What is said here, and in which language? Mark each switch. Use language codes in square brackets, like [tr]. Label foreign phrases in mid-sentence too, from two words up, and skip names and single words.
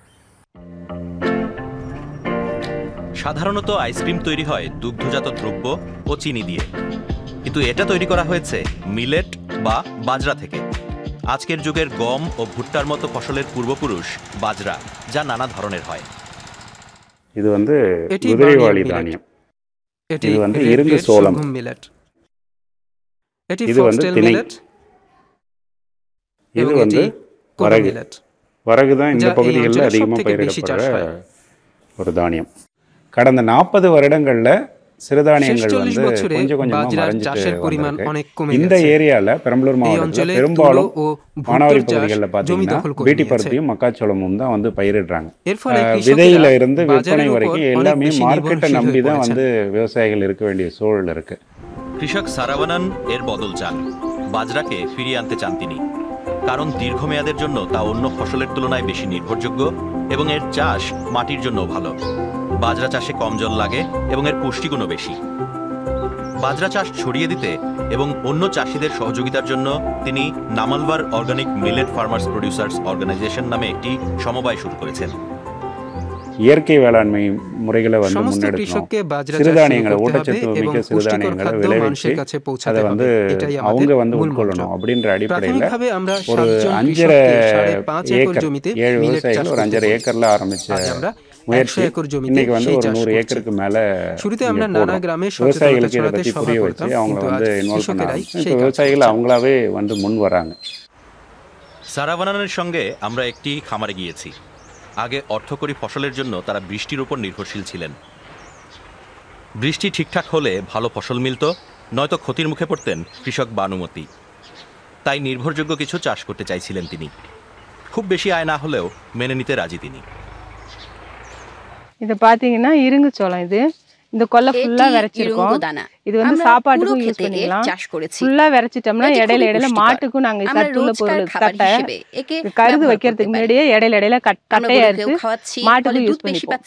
[bn] সাধারণত আইসক্রিম তৈরি হয় দুগ্ধজাত দ্রব্য ও চিনি দিয়ে, কিন্তু এটা তৈরি করা হয়েছে মিলেট বা বাজরা থেকে। আজকের যুগের গম ও ভুট্টার মতো ফসলের পূর্বপুরুষ বাজরা, যা নানা ধরনের হয়। [ta] இது குதிரைவாளி தானியம். இது வந்து இருங்கு சோளம், இது வந்து திணை, இது வந்து வரகு. வரகு தான் இந்த பகுதிகளில் அதிகமாக பயிரிடப்படுற ஒரு தானியம். கடந்த 40 வருடங்களில் சிறுதானியங்கள் வந்து கொஞ்சம் கொஞ்சமாக மறைஞ்சிட்டு இந்த ஏரியாவில் பெரம்பலூர் மாவட்டத்தில் பெரும்பாலும் மானாவாரி பகுதிகளில் பார்த்தீங்கன்னா பீட்டி பருத்தியும் மக்காச்சோளமும் தான் வந்து பயிரிடுறாங்க. விதையில இருந்து விற்பனை வரைக்கும் எல்லாமே மார்க்கெட்டை நம்பி தான் வந்து விவசாயிகள் இருக்க வேண்டிய சூழல் இருக்கு. [bn] কৃষক সারাওয়ানান এর বদল চান, বাজরাকে ফিরিয়ে আনতে চান তিনি, কারণ দীর্ঘমেয়াদের জন্য তা অন্য ফসলের তুলনায় বেশি নির্ভরযোগ্য এবং এর চাষ মাটির জন্য ভালো। বাজরা চাষে কম জল লাগে এবং এর পুষ্টিগুণও বেশি। বাজরা চাষ ছড়িয়ে দিতে এবং অন্য চাষিদের সহযোগিতার জন্য তিনি নামালবার অর্গানিক মিলেট ফার্মার্স প্রডিউসার্স অর্গানাইজেশন নামে একটি সমবায় শুরু করেছেন। [ta] இயற்கை வேளாண்மை முறைகளை வந்து முன்னெடுக்கணும், சிறுதானியங்களை ஊட்டச்சத்து மிக்க சிறுதானியங்களை விளைவிச்சு அதை வந்து அவங்க வந்து உட்கொள்ளணும் அப்படின்ற அடிப்படையில் ஒரு 5.5 ஏக்கர் 7 விவசாயிகள் ஒரு 5.5 ஏக்கர்ல ஆரம்பிச்ச முயற்சி இன்னைக்கு வந்து ஒரு 100 ஏக்கருக்கு மேல விவசாயிகளுக்கு இதை பற்றி புரிய வச்சு அவங்களை வந்து இன்வால்வ் பண்ணாங்க. விவசாயிகள் அவங்களாவே வந்து முன் வராங்க। [bn] সারাওয়ানানের সঙ্গে আমরা একটি খামারে গিয়েছি। আগে অর্থকরী ফসলের জন্য তারা বৃষ্টির উপর নির্ভরশীল ছিলেন। বৃষ্টি ঠিকঠাক হলে ভালো ফসল মিলত, নয়তো ক্ষতির মুখে পড়তেন কৃষক বানুমতি। তাই নির্ভরযোগ্য কিছু চাষ করতে চাইছিলেন তিনি। খুব বেশি আয় না হলেও মেনে নিতে রাজি তিনি। [ta] இது பாத்தீங்கன்னா இருங்கு சோளம், இது இந்த கொல்லை ஃபுல்லா விரைச்சிருக்கோம். இது வந்து சாப்பாட்டுக்கும் யூஸ் பண்ணிக்கலாம். ஃபுல்லா விரைச்சிட்டோம்னா இடையில இடையில மாட்டுக்கும் நாங்க சத்துள்ள பொருள் கட்டை கருது வைக்கிறதுக்கு முன்னாடியே இடையில இடையில கட்டையா எடுத்து மாட்டுக்கும் யூஸ் பண்ணிப்போம்.